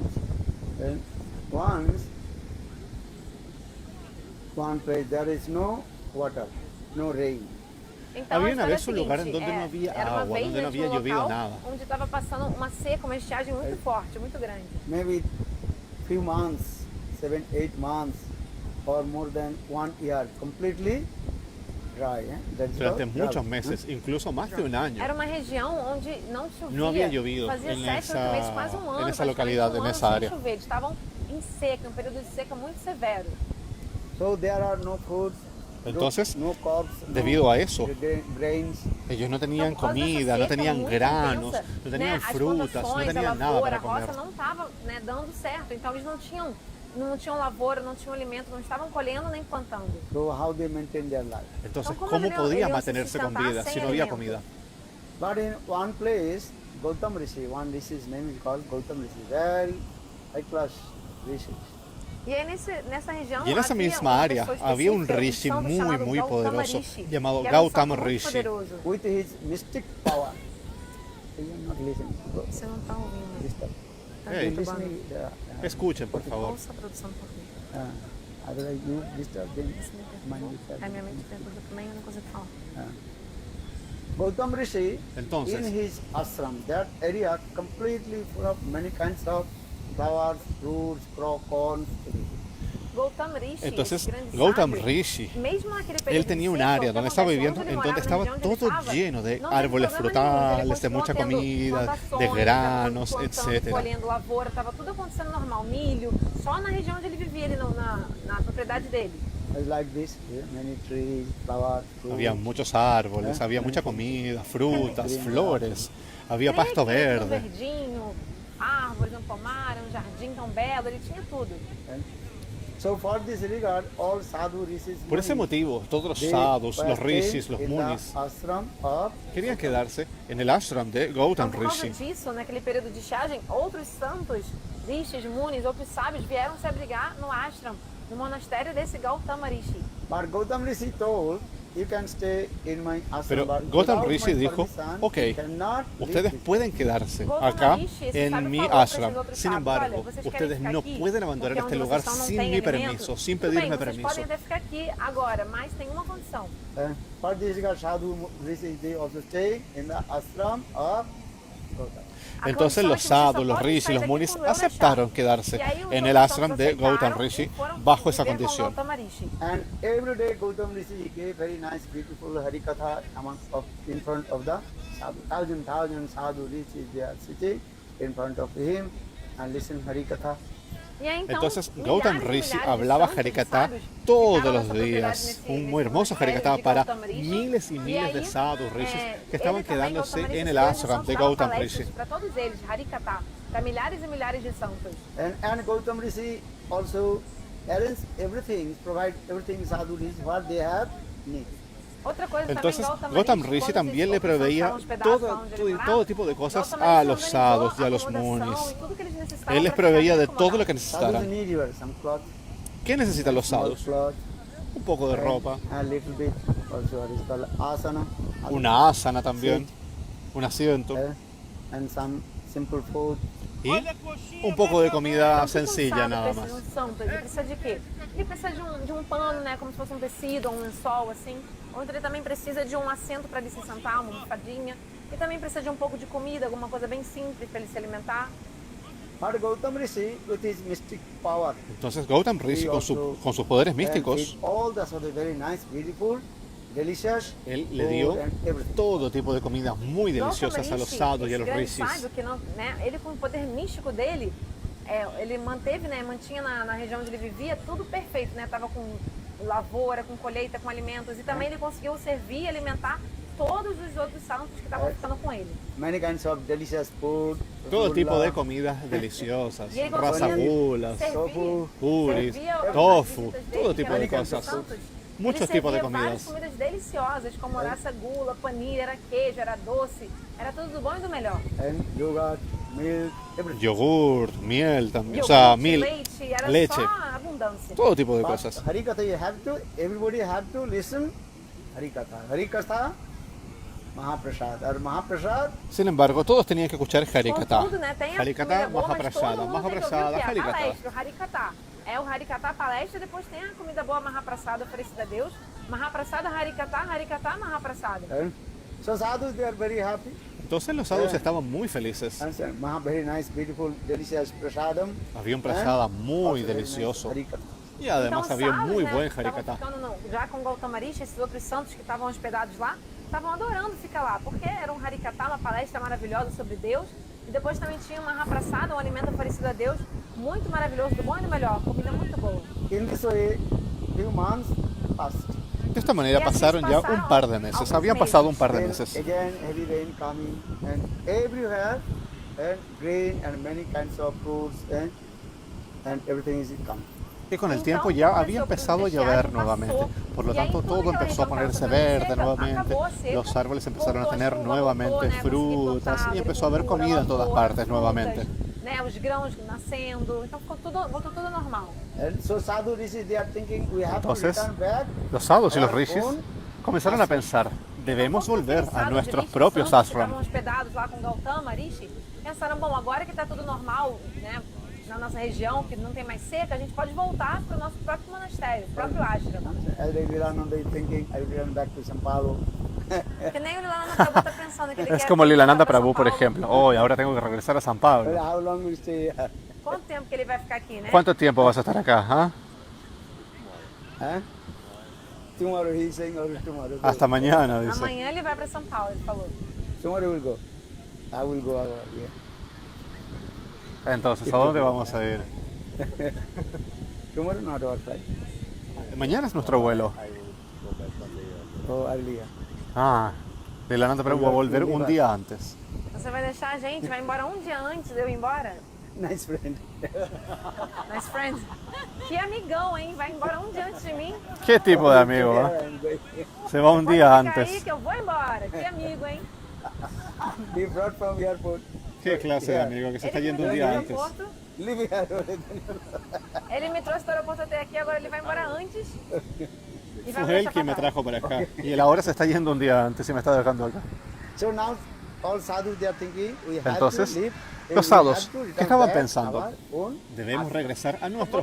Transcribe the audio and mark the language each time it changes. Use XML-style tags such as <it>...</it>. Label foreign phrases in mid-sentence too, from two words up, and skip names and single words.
<en>And once, one place there is no water, no rain.</en> <pt>Então,</pt> <es>Había</es> <pt>a</pt> <es>una</es> <pt>história</pt> <es>vez un</es> <pt>é a</pt> <es>lugar en</es> <pt>seguinte,</pt> <es>donde no había</es> <pt>era uma</pt> <es>agua,</es> <pt>vez,</pt> <es>donde no</es> <pt>né, tinha</pt> <es>había llovido</es> <pt>local</pt> <es>nada.</es> <pt>onde estava passando uma seca, uma estiagem muito forte, muito grande.</pt> <en>Maybe few months, 7, 8 months, or more than 1 year, completely dry. That's</en> <es>Durante</es> <en>called</en> <es>muchos</es> <en>drought,</en> <es>meses, incluso más de un año.</es> <pt>Era uma região onde não chovia.</pt> <es>No había llovido</es> <pt>Fazia</pt> <es>en</es> <pt>7, 8 meses, quase um ano.</pt> <es>en esa</es> <pt>praticamente</pt> <es>localidad,</es> <pt>um</pt> <es>en</es> <pt>ano</pt> <es>esa</es> <pt>sem</pt> <es>área.</es> <pt>chover. Eles estavam em seca, um período de seca muito severo.</pt> <en>So there are no foods,</en> <es>Entonces,</es> <en>no crops,</en> <es>debido a eso,</es> <en>grains.</en> <es>ellos no tenían</es> <pt>Então, por causa dessa</pt> <es>comida, no</es> <pt>seca</pt> <es>tenían</es> <pt>muito</pt> <es>granos,</es> <pt>intensa,</pt> <es>no tenían</es> <pt>as</pt> <es>frutas, no</es> <pt>plantações, a</pt> <es>tenían nada</es> <pt>lavoura,</pt> <es>para</es> <pt>a</pt> <es>comer.</es> <pt>roça não estava dando certo. Então eles não tinham lavoura, não tinham alimento, não estavam colhendo nem plantando.</pt> <en>So how they maintain their life?</en> <es>Entonces, ¿Cómo ¿cómo deberían podía se mantenerse con sustentar vida sin si no había alimento? comida?</es> <en>But in one place, Gautam Rishi, one Rishi's name is called Gautam Rishi, very high class Rishi.</en> <pt>E aí nessa região</pt> <es>Y en esa</es> <pt>havia</pt> <es>misma</es> <pt>uma</pt> <es>área</es> <pt>pessoa</pt> <es>había un</es> <pt>específica, rishi</pt> <es>santo muy,</es> <pt>chamado</pt> <es>muy</es> <pt>Gautama</pt> <es>poderoso</es> <pt>Rishi,</pt> <es>llamado</es> <pt>que era um</pt> <es>Gautama</es> <pt>santo muito</pt> <es>Rishi.</es> <pt>poderoso.</pt> <en>With his mystic power. You are not listening.</en> <pt>Você não está ouvindo.</pt> <en>Disturb.</en> <pt>Tá</pt> <en>Hey.</en> <pt>perturbando.</pt> <en>Listening,</en> <es>Escuchen, por favor.</es> <pt>Ouça a tradução por quê?</pt> <en>otherwise you disturb them.</en> <pt>Isso me</pt> <en>Mind</en> <pt>perturba.</pt> <en>yourself.</en> <pt>Aí minha mente perturba também, eu não consigo falar.</pt> <en>Gautam Rishi,</en> <es>Entonces.</es> <en>in his ashram, that area completely full of many kinds of flowers, fruits, corn,</en> <es>Gautama Rishi, Entonces,</es> <pt>esse grande</pt> <es>Gautam</es> <pt>sábio,</pt> <es>Rishi,</es> <pt>mesmo naquele período</pt> <es>él tenía</es> <pt>de</pt> <es>un</es> <pt>seca,</pt> <es>área</es> <pt>o que</pt> <es>donde estaba</es> <pt>acontece,</pt> <es>viviendo,</es> <pt>onde</pt> <es>en</es> <pt>ele</pt> <es>donde</es> <pt>morava,</pt> <es>estaba</es> <pt>na região onde ele</pt> <es>todo</es> <pt>estava,</pt> <es>lleno de</es> <pt>não teve</pt> <es>árboles</es> <pt>problema nenhum, ele</pt> <es>frutales, de</es> <pt>continuou</pt> <es>mucha</es> <pt>tendo</pt> <es>comida, de</es> <pt>plantações,</pt> <es>granos,</es> <pt>plantando,</pt> <es>etc.</es> <pt>colhendo lavoura, estava tudo acontecendo normal, milho, só na região onde ele vivia, ali na propriedade dele.</pt> <en>It's like this, many trees, flowers, fruits.</en> <es>Había muchos árboles, había mucha comida, frutas, flores, había pasto</es> <pt>Tudo</pt> <es>verde.</es> <pt>verdinho, árvores, um pomar, um jardim tão belo, ele tinha tudo.</pt> <en>So for this regard, all sadhu rishis,</en> <es>Por ese</es> <en>munis,</en> <es>motivo, todos los</es> <en>they</en> <es>sadhus,</es> <en>were</en> <es>los rishis,</es> <en>staying</en> <es>los</es> <en>in the</en> <es>munis,</es> <en>ashram of</en> <es>querían quedarse en el ashram de Gautam</es> <pt>Então, por causa</pt> <es>Rishi.</es> <pt>disso, naquele período de estiagem, outros santos, rishis, munis, outros sábios vieram se abrigar no ashram, no monastério desse Gautama Rishi.</pt> <en>But Gautam Rishi told, you can stay in my ashram.</en> <es>Pero</es> <en>but</en> <es>Gautam</es> <en>without</en> <es>Rishi</es> <en>my</en> <es>dijo,</es> <en>permission,</en> <es>ok,</es> <en>you cannot leave</en> <es>ustedes</es> <en>this."</en> <es>pueden quedarse</es> <pt>Gautama</pt> <es>acá</es> <pt>Rishi, esse</pt> <es>en</es> <pt>sábio</pt> <es>mi</es> <pt>falou para esses</pt> <es>ashram.</es> <pt>outros</pt> <es>Sin</es> <pt>sábios,</pt> <es>embargo,</es> <pt>olha, vocês querem</pt> <es>ustedes</es> <pt>ficar</pt> <es>no</es> <pt>aqui,</pt> <es>pueden abandonar</es> <pt>porque</pt> <es>este</es> <pt>onde</pt> <es>lugar</es> <pt>vocês estão não</pt> <es>sin</es> <pt>tem</pt> <es>mi</es> <pt>alimento.</pt> <es>permiso, sin</es> <pt>Tudo bem,</pt> <es>pedirme</es> <pt>vocês</pt> <es>permiso.</es> <pt>podem até ficar aqui agora, mas tem uma condição.</pt> <en>For this regard, sadhu rishis, they also stay in the ashram of Gautam.</en> <pt>A</pt> <es>Entonces</es> <pt>condição é</pt> <es>los</es> <pt>que vocês só</pt> <es>sadhus, los</es> <pt>podem</pt> <es>rishis,</es> <pt>sair</pt> <es>los</es> <pt>daqui</pt> <es>munis</es> <pt>quando eu</pt> <es>aceptaron</es> <pt>deixar.</pt> <es>quedarse</es> <pt>E aí os</pt> <es>en el</es> <pt>outros</pt> <es>ashram</es> <pt>santos</pt> <es>de Gautam</es> <pt>aceitaram</pt> <es>Rishi</es> <pt>e foram</pt> <es>bajo esa</es> <pt>viver com</pt> <es>condición.</es> <pt>Gautama Rishi.</pt> <en>And every day Gautam Rishi gave very nice, beautiful Harikatha in front of the sadhu. Thousand sadhu rishis, they are sitting in front of him and listen Harikatha.</en> <pt>E aí, então,</pt> <es>Entonces</es> <pt>milhares</pt> <es>Gautam</es> <pt>e</pt> <es>Rishi</es> <pt>milhares de</pt> <es>hablaba</es> <pt>santos e</pt> <es>Harikatha</es> <pt>sábios</pt> <es>todos</es> <pt>ficaram</pt> <es>los</es> <pt>nessa propriedade</pt> <es>días,</es> <pt>nesse-</pt> <es>un</es> <pt>nesse</pt> <es>muy hermoso</es> <pt>monastério</pt> <es>Harikatha</es> <pt>de</pt> <es>para</es> <pt>Gautama Rishi.</pt> <es>miles y</es> <pt>E</pt> <es>miles de</es> <pt>aí,</pt> <es>sadhus, rishis que estaban</es> <pt>ele também,</pt> <es>quedándose</es> <pt>Gautama Rishi,</pt> <es>en el</es> <pt>foi</pt> <es>ashram de</es> <pt>responsável</pt> <es>Gautam</es> <pt>palestras</pt> <es>Rishi.</es> <pt>para todos eles, Harikatha, para milhares e milhares de santos.</pt> <en>And Gautam Rishi also arrange everything, provide everything sadhu rishis what they have need.</en> <pt>Outra coisa</pt> <es>Entonces</es> <pt>também,</pt> <es>Gautam</es> <pt>Rishi,</pt> <es>Rishi</es> <pt>quando</pt> <es>también le</es> <pt>esses outros</pt> <es>proveía</es> <pt>santos estavam hospedados</pt> <es>todo,</es> <pt>onde ele</pt> <es>todo,</es> <pt>morava,</pt> <es>todo tipo de cosas</es> <pt>Gautama</pt> <es>a</es> <pt>Rishi</pt> <es>los</es> <pt>organizou</pt> <es>sadhus y a los</es> <pt>acomodação</pt> <es>munis.</es> <pt>e tudo que eles necessitavam</pt> <es>Él les</es> <pt>para ficar</pt> <es>proveía</es> <pt>bem</pt> <es>de todo lo que</es> <pt>acomodados.</pt> <en>Sadhus</en> <es>necesitaran.</es> <en>need here some cloth,</en> <es>¿Qué necesitan los</es> <en>small</en> <es>sadhus?</es> <en>cloth,</en> <es>Un poco de ropa,</es> <en>a little bit also what is called asana,</en> <es>una asana también, un asiento</es> <en>and some simple food.</en> <es>y un poco de comida</es> <pt>Então, o que</pt> <es>sencilla</es> <pt>um</pt> <es>nada</es> <pt>sábio</pt> <es>más.</es> <pt>precisa, um santo, ele precisa de quê? Ele precisa de um pano, né, como se fosse um tecido, um lençol, assim. Ou então ele também precisa de um assento para ele se sentar, uma almofadinha. E também precisa de um pouco de comida, alguma coisa bem simples para ele se alimentar.</pt> <en>But Gautam Rishi, with his mystic power,</en> <es>Entonces Gautam Rishi con sus poderes</es> <en>and</en> <es>místicos,</es> <en>with all the sort of very nice, beautiful, delicious</en> <es>él le</es> <en>food</en> <es>dio</es> <en>and everything.</en> <es>todo tipo de comidas muy deliciosas a los sadhus y a</es> <pt>esse</pt> <es>los</es> <pt>grande</pt> <es>rishis.</es> <pt>sábio, que não, né, ele com o poder místico dele, ele manteve, né, mantinha na região onde ele vivia tudo perfeito, né? Tava com lavoura, com colheita, com alimentos. E também ele conseguiu servir e alimentar todos os outros santos que estavam ficando com ele.</pt> <en>Many kinds of delicious food.</en> <es>Todo tipo de rasgulla, comidas deliciosas,</es> <pt>E ele conseguia</pt> <es>rasagulas, tofu, puris,</es> <pt>servia as</pt> <es>tofu,</es> <pt>visitas</pt> <es>todo</es> <pt>dele,</pt> <es>tipo</es> <pt>que</pt> <es>de</es> <pt>eram</pt> <es>cosas.</es> <pt>santos.</pt> <es>Muchos</es> <pt>Ele</pt> <es>tipos de</es> <pt>servia várias</pt> <es>comidas.</es> <pt>comidas deliciosas, como rasa gula, panir, era queijo, era doce, era tudo do bom e do melhor.</pt> <en>and yogurt, milk, everything.</en> <es>Yogurt, miel también, o</es> <pt>Iogurte,</pt> <es>sea, mil,</es> <pt>leite, era</pt> <es>leche,</es> <pt>só abundância.</pt> <es>todo tipo de</es> <en>But</en> <es>cosas.</es> <en>Harikatha, everybody have to listen Harikatha. Harikatha, Mahaprasad. Or Mahaprasad,</en> <es>Sin embargo, todos tenían que escuchar Harikatha.</es> <pt>Contudo, né, tem a</pt> <es>Harikatha,</es> <pt>comida boa, mas todo</pt> <es>Mahaprasada,</es> <pt>mundo tem que ouvir o</pt> <es>Mahaprasada,</es> <pt>que é a</pt> <es>Harikatha.</es> <pt>palestra, o Harikatha. É o Harikatha, a palestra, depois tem a comida boa, Mahaprasada, oferecida a Deus. Mahaprasada, Harikatha, Harikatha, Mahaprasada.</pt> <en>and so sadhus, they are very happy.</en> <es>Entonces los sadhus estaban muy felices.</es> <en>And very nice, beautiful, delicious prasadam.</en> <es>Había un prasada</es> <en>And</en> <es>muy</es> <en>also very</en> <es>delicioso.</es> <en>nice Harikatha.</en> <es>Y además</es> <pt>Então,</pt> <es>había un</es> <pt>sábios,</pt> <es>muy</es> <pt>né,</pt> <es>buen</es> <pt>que estavam</pt> <es>Harikatha.</es> <pt>ficando já com Gautama Rishi, esses outros santos que estavam hospedados lá, estavam adorando ficar lá, porque era um Harikatha, uma palestra maravilhosa sobre Deus. E depois também tinha uma Mahaprasada, um alimento oferecido a Deus, muito maravilhoso, do bom e do melhor, comida muito boa.</pt> <en>In this way, few months passed.</en> <es>De esta manera Y así pasaron ya pasaron un par de meses. algunos Habían meses. pasado un par de</es> <en>Then</en> <es>meses.</es> <en>again, heavy rain coming, and everywhere, and grain and many kinds of fruits, and everything is coming.</en> <es>Y con el</es> <pt>Então,</pt> <es>tiempo ya</es> <pt>começou</pt> <es>había</es> <pt>por</pt> <es>empezado a</es> <pt>estiagem,</pt> <es>llover</es> <pt>passou,</pt> <es>nuevamente. Por lo</es> <pt>e aí</pt> <es>tanto,</es> <pt>tudo</pt> <es>todo</es> <pt>que ela</pt> <es>empezó a</es> <pt>região</pt> <es>ponerse</es> <pt>estava</pt> <es>verde</es> <pt>seca,</pt> <es>nuevamente.</es> <pt>acabou a seca,</pt> <es>Los árboles empezaron a</es> <pt>voltou</pt> <es>tener</es> <pt>chuva,</pt> <es>nuevamente</es> <pt>voltou, né, conseguir</pt> <es>frutas</es> <pt>plantar,</pt> <es>y empezó a haber</es> <pt>agricultura,</pt> <es>comida en todas</es> <pt>lavoura,</pt> <es>partes</es> <pt>frutas,</pt> <es>nuevamente.</es> <pt>né, os grãos nascendo, então voltou tudo normal.</pt> <en>And so sadhu rishis, they are thinking we have</en> <es>Entonces,</es> <en>to return back.</en> <es>Los sadhus y los</es> <en>our</en> <es>rishis</es> <en>own</en> <es>comenzaron a pensar, debemos</es> <pt>Então,</pt> <es>volver</es> <pt>aqueles</pt> <es>a</es> <pt>sábios</pt> <es>nuestros</es> <pt>rishis,</pt> <es>propios</es> <pt>santos que</pt> <es>ashram.</es> <pt>estavam hospedados lá com Gautama, Rishi, pensaram, bom, agora que está tudo normal, né, na nossa região, que não tem mais seca, a gente pode voltar para o nosso próprio monastério, o próprio ashram.</pt> <en>As Vivekananda is thinking, I will return back to São Paulo.</en> <pt>Que nem o Lilananda Prabhu está pensando que ele</pt> <es>Es</es> <pt>quer</pt> <es>como</es> <pt>voltar</pt> <es>Lilananda</es> <pt>para São</pt> <es>Prabhu, por</es> <pt>Paulo.</pt> <es>ejemplo. Hoy, ahora tengo que regresar a San</es> <en>Well,</en> <es>Pablo.</es> <en>how long we stay here?</en> <pt>Quanto tempo que ele vai ficar aqui, né?</pt> <es>¿Cuánto tiempo vas a estar acá? ah? Huh?</es> <en>Tomorrow he is saying, or tomorrow.</en> <es>Hasta mañana, dice.</es> <pt>Amanhã ele vai para São Paulo, ele falou.</pt> <en>Tomorrow we'll go. I will go. Yeah.</en> <es>Entonces, ¿a dónde vamos a ir?</es> <en>Tomorrow not our flight.</en> <es>Mañana es nuestro vuelo.</es> <en>Oh, earlier.</en> <es>Ah, Lilananda Prabhu va a volver un día antes.</es> <pt>Você vai deixar a gente, vai embora um dia antes de eu ir embora?</pt> <en>Nice friend. Nice friend.</en> <pt>Que amigão, hein? Vai embora um dia antes de mim.</pt> <es>¿Qué tipo de amigo?</es> <en>Yeah, ah? I'm going.</en> <es>Se va un</es> <pt>Pode</pt> <es>día</es> <pt>ficar aí</pt> <es>antes.</es> <pt>que eu vou embora. Que amigo, hein?</pt> <en>He brought from airport.</en> <es>¿Qué clase de amigo que se está</es> <pt>Ele me</pt> <es>yendo un</es> <pt>trouxe do</pt> <es>día antes?</es> <pt>aeroporto.</pt> <en>Leave airport.</en> <pt>Ele me trouxe do aeroporto até aqui, agora ele vai embora antes. E vai</pt> <es>Fue él</es> <pt>deixar</pt> <es>quien me</es> <pt>pra trás.</pt> <es>trajo para acá. Y él ahora se está yendo un día antes y me está dejando acá.</es> <en>So now all sadhus they are thinking we have</en> <es>Entonces,</es> <en>to leave.</en> <es>los</es> <en>we</en> <es>sadhus,</es> <en>have to return</en> <es>¿qué estaban</es> <en>back</en> <es>pensando?</es> <en>our own</en> <es>Debemos regresar a nuestros</es>